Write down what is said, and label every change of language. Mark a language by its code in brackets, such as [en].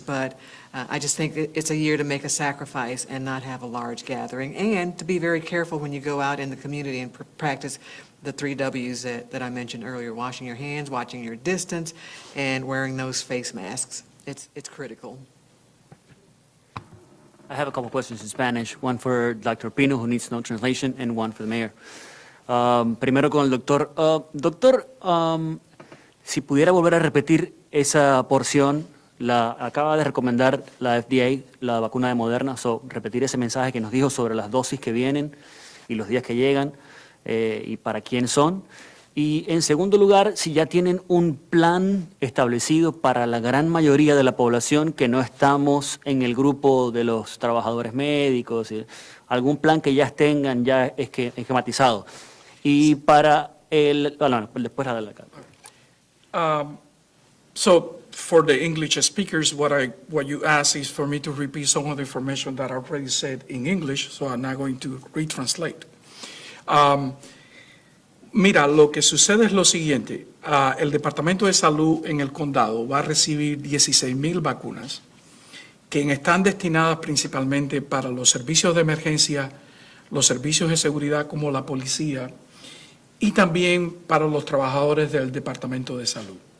[en] But I just think it's a year to make a sacrifice and not have a large gathering, and to be very careful when you go out in the community and practice the 3 W's that I mentioned earlier: washing your hands, watching your distance, and wearing those face masks. It's critical. I have a couple questions in Spanish, one for Dr. Pino, who needs no translation, and one for the mayor. [es] Primero con el doctor. Doctor, si pudiera volver a repetir esa porción, la acaba de recomendar la FDA, la vacuna de Moderna, repetir ese mensaje que nos dijo sobre las dosis que vienen y los días que llegan y para quién son. Y en segundo lugar, si ya tienen un plan establecido para la gran mayoría de la población que no estamos en el grupo de los trabajadores médicos, algún plan que ya tengan ya esquematizado. Y para el... después la de la... [en] So for the English speakers, what you ask is for me to repeat some of the information that I already said in English, so I'm not going to retranslate. [es] Mira, lo que sucede es lo siguiente. El Departamento de Salud en el condado va a recibir 16,000 vacunas que están destinadas principalmente para los servicios de emergencia, los servicios de seguridad como la policía y también para los trabajadores del Departamento de Salud.